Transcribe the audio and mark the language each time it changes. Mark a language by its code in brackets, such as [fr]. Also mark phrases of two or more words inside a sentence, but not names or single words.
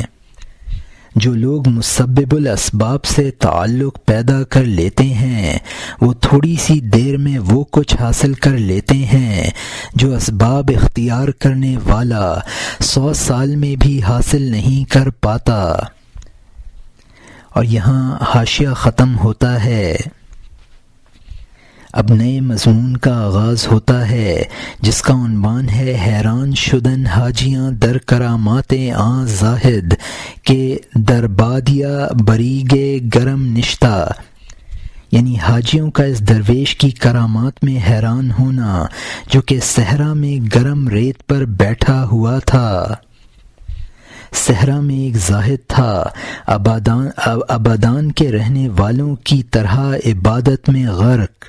[ur] جو لوگ مسبب الاسباب سے تعلق پیدا کر لیتے ہیں وہ تھوڑی سی دیر میں وہ کچھ حاصل کر لیتے ہیں جو اسباب اختیار کرنے والا 100 سال میں بھی حاصل نہیں کر پاتا۔ اور یہاں حاشیہ ختم ہوتا ہے۔ اب نئے مضمون کا آغاز ہوتا ہے جس کا عنوان ہے [fa] حیران شدن حاجیاں در کرامات آں زاہد کہ در بادیا بریگ گرم نشتا، [ur] یعنی حاجیوں کا اس درویش کی کرامات میں حیران ہونا جو کہ صحرا میں گرم ریت پر بیٹھا ہوا تھا۔ صحرا میں ایک زاہد تھا، آبادان کے رہنے والوں کی طرح عبادت میں غرق۔